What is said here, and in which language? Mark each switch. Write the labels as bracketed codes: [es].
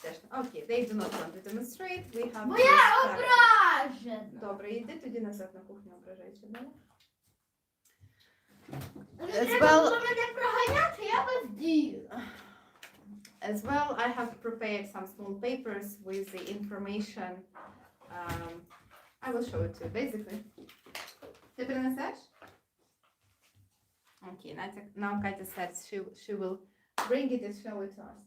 [en] Окей, they do not want to demonstrate. We have [uk] Бо я ображена. Добре, йди тоді назад на кухню, ображайся, да? Не треба було мене проганяти, я би вділа. [en] As well, I have prepared some small papers with the information. I will show it to you, basically. [uk] Ти принесеш? [en] Okay, now Katya says she will bring it and show it to us.